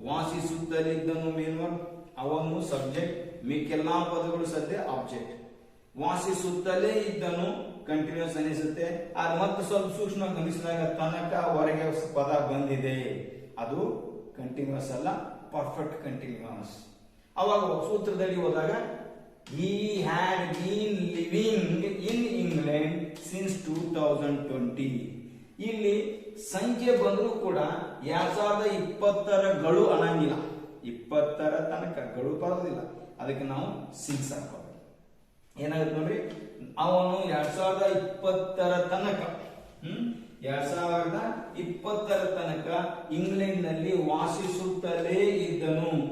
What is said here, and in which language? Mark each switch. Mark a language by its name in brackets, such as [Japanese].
[Kannada] ವಾಸಿಸುತ್ತಲಿದ್ದನು ಮೇನ್ವರ್ಡ್, ಅವನು ಸಬ್ಜೆಕ್ಟ್, ಮಿಕ್ಕೆಲ್ಲಾ ಪದಗಳು ಸದ್ಯ ಆಬ್ಜೆಕ್ಟ್. ವಾಸಿಸುತ್ತಲೇ ಇದ್ದನು ಕಂಟಿನ್ಯೂಸ್ ಅನಿಸುತ್ತೆ. ಅದು ಮತ್ತೆ ಸ್ವಲ್ಪ ಸೂಕ್ಷ್ಮ ಗಮನಿಸಿದಾಗ ತನಕ ಹೊರಗೆ ಪದ ಬಂದಿದೆ, ಅದು ಕಂಟಿನ್ಯೂಸ್ ಅಲ್ಲ, ಪರ್ಫೆಕ್ಟ್ ಕಂಟಿನ್ಯೂಸ್. ಅವಾಗ ಸೂತ್ರದಲ್ಲಿ ಹೋದಾಗ [English] he had been living in England since 2020. [Kannada] ಇಲ್ಲಿ ಸಂಖ್ಯೆ ಬಂದರೂ ಕೂಡ 2020 ಗಳು ಅನ್ನಂಗಿಲ್ಲ, 20 ತನಕ ಗಳು ಬರೋದಿಲ್ಲ. ಅದಕ್ಕೆ ನಾವು ಸಿನ್ಸ್ ಹಾಕೋಬೇಕು. ಏನಾಗುತ್ತೆ ನೋಡ್ರಿ, ಅವನು 2020 ತನಕ 2020 ತನಕ ಇಂಗ್ಲೆಂಡ್ ನಲ್ಲಿ ವಾಸಿಸುತ್ತಲೇ ಇದ್ದನು.